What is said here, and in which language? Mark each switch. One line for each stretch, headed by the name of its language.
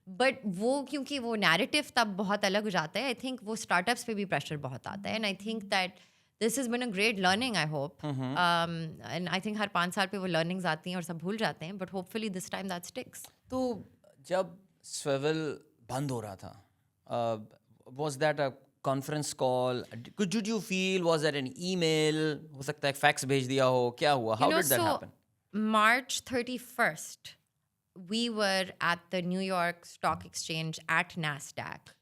Urdu: But وہ کیونکہ وہ نیریٹو تب بہت الگ ہو جاتا ہے, آئی تھنک وہ اسٹارٹ اپس پہ بھی پریشر بہت آتا ہے.
English: And I think that this is been a great learning, I hope.
Urdu: And I think ہر 5 سال پہ وہ لرننگز آتی ہیں اور سب بھول جاتے ہیں,
English: But hopefully this time that sticks.
Urdu: تو جب سویول بند ہو رہا تھا,
English: was that a conference call? Did you feel, was that an email?
Urdu: ہو سکتا ہے فیکس بھیج دیا ہو, کیا ہوا?
English: How did that happen? March 31st, we were at the New York Stock Exchange at NASDAQ.